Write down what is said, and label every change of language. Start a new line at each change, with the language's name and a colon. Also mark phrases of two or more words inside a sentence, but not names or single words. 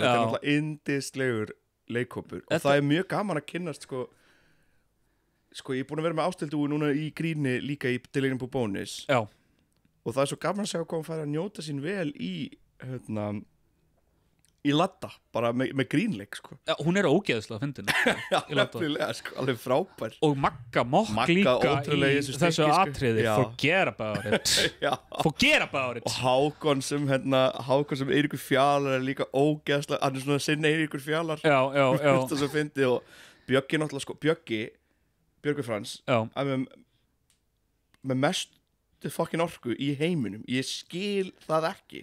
Icelandic: Þetta er náttúrulega yndislegur leikhópur og það er mjög gaman að kynnast sko, ég er búin að vera með Ásthildu núna í gríni líka í Delirium Bobonis og það er svo gaman að segja hvað hún fær að njóta sín vel í Ladda, bara með grínleik sko. Já, hún er ógeðslega fyndin Já, nefnilega, sko, alveg frábær og Magga Mokk líka í þessu atriði
English: forget about it forget about it
Icelandic: og Hákon sem Eiríkur Fjalar er líka ógeðslega, hann er svona sinn Eiríkur Fjalar og Bjöggi náttúrulega sko, Björgvin Frans með mest fucking orku í heiminum, ég skil það ekki.